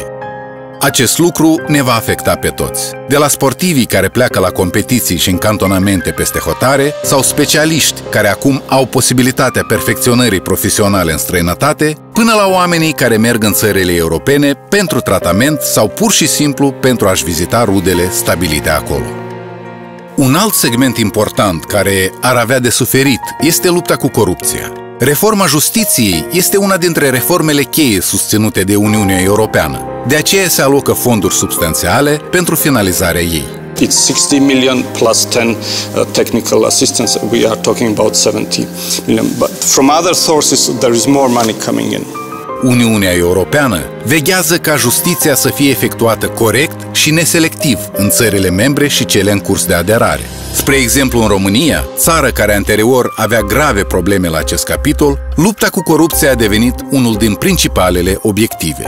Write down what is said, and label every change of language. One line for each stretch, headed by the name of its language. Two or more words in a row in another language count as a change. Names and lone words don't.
Romanian: Acest lucru ne va afecta pe toți, de la sportivii care pleacă la competiții și în cantonamente peste hotare, sau specialiști care acum au posibilitatea perfecționării profesionale în străinătate, până la oamenii care merg în țările europene pentru tratament sau pur și simplu pentru a-și vizita rudele stabilite acolo. Un alt segment important care ar avea de suferit este lupta cu corupția. Reforma justiției este una dintre reformele cheie susținute de Uniunea Europeană. De aceea se alocă fonduri substanțiale pentru finalizarea ei.
English: It's 60 million plus 10 technical assistance. We are talking about 70 million. But from other sources there is more money coming in.
Romanian: Uniunea Europeană veghează ca justiția să fie efectuată corect și neselectiv în țările membre și cele în curs de aderare. Spre exemplu, în România, țară care anterior avea grave probleme la acest capitol, lupta cu corupția a devenit unul din principalele obiective.